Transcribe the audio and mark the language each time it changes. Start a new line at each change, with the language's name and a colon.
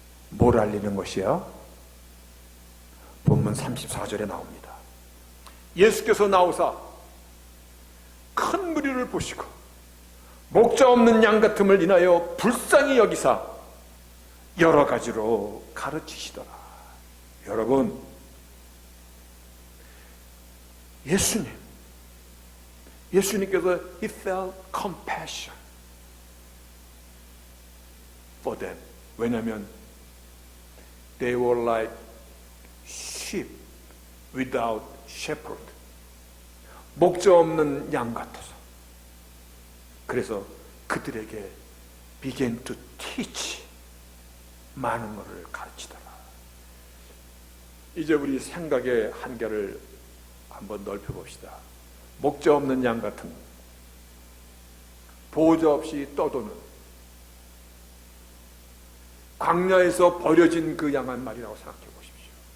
Korean: 뭘 알리는 것이야? 본문 34절에 나옵니다. 예수께서 나오사 큰 무리를 보시고 목자 없는 양 같음을 인하여 불쌍히 여기사 여러 가지로 가르치시더라. 여러분, 예수님께서
English: He felt compassion for them.
Korean: 왜냐하면
English: they were like sheep without shepherd.
Korean: 목자 없는 양 같아서. 그래서 그들에게
English: began to teach,
Korean: 많은 것을 가르치더라. 이제 우리 생각의 한계를 한번 넓혀봅시다. 목자 없는 양 같은, 보호자 없이 떠도는, 광야에서 버려진 그 양 한 마리라고 생각해 보십시오.